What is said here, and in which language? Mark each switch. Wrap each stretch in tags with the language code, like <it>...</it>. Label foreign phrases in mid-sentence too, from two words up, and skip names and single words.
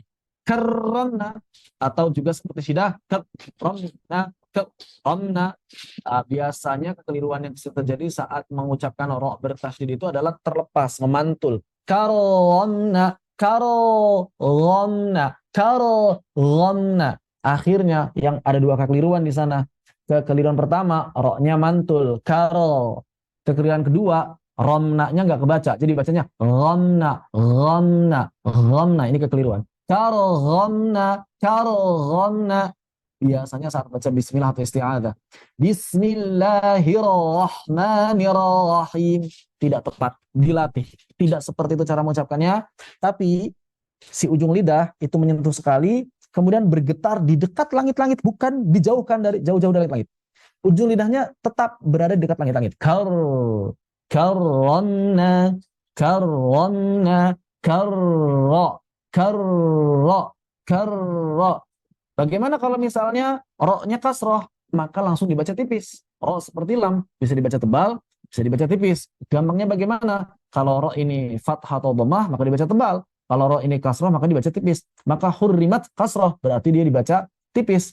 <id>Karena atau juga seperti syidah karena karena biasanya kekeliruan yang terjadi saat mengucapkan ro bertasydid itu adalah terlepas, memantul. Karonna, karonna, karonna. Akhirnya yang ada dua kekeliruan di sana. Kekeliruan pertama, ro-nya mantul, karo. Kekeliruan kedua, romna-nya nggak kebaca. Jadi bacanya romna, romna, romna. Ini kekeliruan. Karo romna, karo romna. Biasanya saat baca bismillah atau isti'adzah. Bismillahirrahmanirrahim. Tidak tepat, dilatih. Tidak seperti itu cara mengucapkannya. Tapi si ujung lidah itu menyentuh sekali, kemudian bergetar di dekat langit-langit, bukan dijauhkan dari jauh-jauh dari langit. Ujung lidahnya tetap berada di dekat langit-langit. Karonna, karonna, karro, karro, karro. Bagaimana kalau misalnya ro-nya kasroh, maka langsung dibaca tipis. Ro seperti lam, bisa dibaca tebal, bisa dibaca tipis. Gampangnya bagaimana? Kalau ro ini fathah atau dhammah, maka dibaca tebal. Kalau ro ini kasroh, maka dibaca tipis. Maka hurrimat kasroh, berarti dia dibaca tipis.</id>